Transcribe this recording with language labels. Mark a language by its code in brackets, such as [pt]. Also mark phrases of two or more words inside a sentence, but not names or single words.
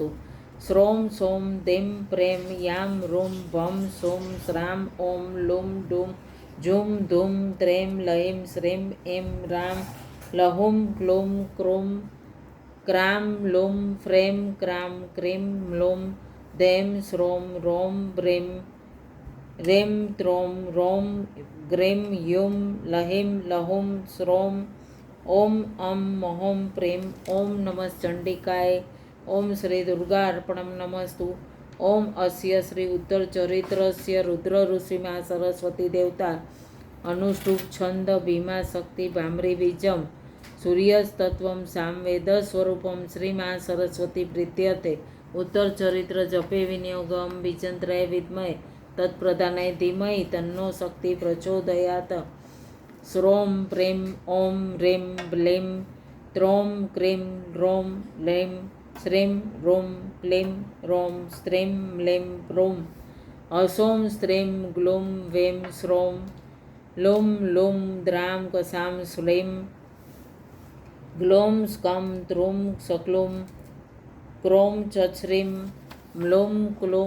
[sa] શ્રોમ સોમ દેમ પ્રેમ યામ રૂમ ભમ સોમ શ્રામ ઓમ લુમ ડુમ જુમ ધૂમ ત્રેમ લહીમ શ્રીમ એમ રામ લહુમ ક્લુમ ક્રૂમ ક્રામ લુમ ફ્રેમ ક્રામ ક્રીમ મ્લુમ દેમ શ્રોમ રોમ બ્રીમ રેમ ત્રોમ રોમ ગ્રીમ યુમ લહીમ લહુમ શ્રોમ ઓમ અમ મહોમ પ્રેમ. ઓમ નમઃ ચંડિકાય. ઓમ શ્રી દુર્ગા અર્પણમ નમસ્તુ. ઓમ અસ્ય શ્રી ઉત્તર ચરિત્રસ્ય રુદ્ર ઋષિમાં સરસ્વતી દેવતા અનુષ્ટુપ છંદ ભીમા શક્તિ ભામરી બીજમ सूर्यस्तत्वं सामवेदस्वरूपं श्रीमा सरस्वती प्रीत्यर्थे उत्तरचरित्र जपे विनियोगं विचन्द्राय विद्महे तत्प्रधानाय धीमहि तन्नो शक्ति प्रचोदयात्। श्रों प्रें ॐ ह्रीं ब्लीं त्रों क्रीं ह्रौं लीं श्रीं ह्रूं क्लीं ह्रौं स्त्रीं म्लीं प्रूं असौं स्त्रीं ग्लूं वें श्रौं लूं लूं द्रां कसां श्लीं ग्लौं स्कं त्रूं सक्लूं क्रों चच्छ्रीं म्लूं क्लूं